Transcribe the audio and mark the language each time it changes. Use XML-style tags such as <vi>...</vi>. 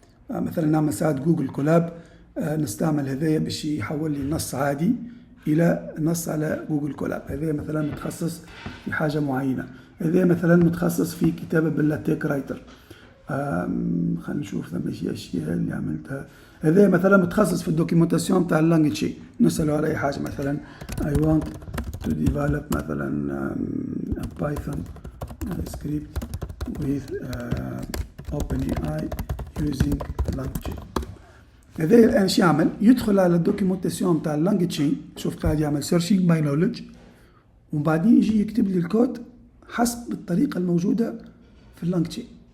<ar>مثلا نعمل ساعات جوجل كولاب، نستعمل هذايا باش يحول لي نص عادي الى نص على جوجل كولاب. هذا مثلا متخصص في حاجه معينه. هذا مثلا متخصص في كتابه باللاتيك رايتر. خلينا نشوف ثم شي اشياء اللي عملتها. هذا مثلا متخصص في الدوكيومنتاسيون تاع اللانجويج. نساله على اي حاجه مثلا</ar> <en>I want to develop</en> <ar>مثلا</ar> <en>a Python script with OpenAI using LangChain.</en> <ar>هذا الان شو يعمل؟ يدخل على الدوكيومنتاسيون تاع اللانجويج، شوف قاعد يعمل سيرشينج باي نولج، وبعدين يجي يكتب لي الكود حسب الطريقه الموجوده في اللانجويج.</ar>